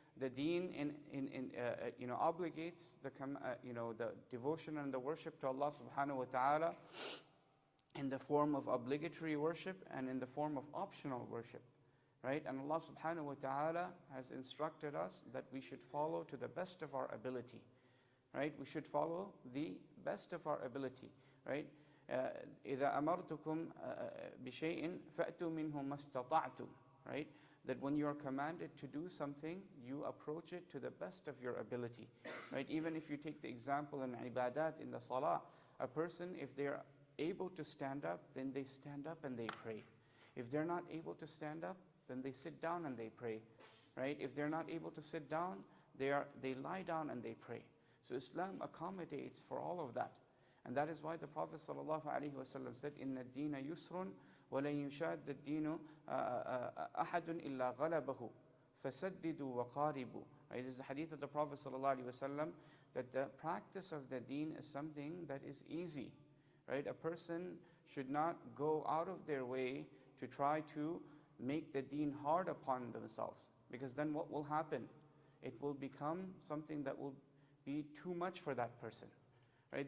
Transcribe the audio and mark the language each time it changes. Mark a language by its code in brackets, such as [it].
[en] The deen obligates the devotion and the worship to Allah subhanahu wa ta'ala in the form of obligatory worship and in the form of optional worship, right? And Allah subhanahu wa ta'ala has instructed us that we should follow to the best of our ability, right? We should follow the best of our ability, right? [ar] إذا أمرتكم بشيء فأتوا منه ما استطعتم, [en] right? That when you are commanded to do something, you approach it to the best of your ability, right? Even if you take the example in ibadat, in the salah, a person, if they are able to stand up, then they stand up and they pray. If they're not able to stand up, then they sit down and they pray, right? If they're not able to sit down, they lie down and they pray. So Islam accommodates for all of that. And that is why the Prophet ﷺ said, [ar] إِنَّ الدِّينَ يُسْرٌ وَلَنْ يُشَادَّ الدِّينُ أَحَدٌ إِلَّا غَلَبَهُ فَسَدِّدُوا وَقَارِبُوا. [en] Right? It is the hadith of the Prophet ﷺ that the practice of the deen is something that is easy. Right? A person should not go out of their way to try to make the deen hard upon themselves, because then what will happen? It will become something that will be too much for that person. Right?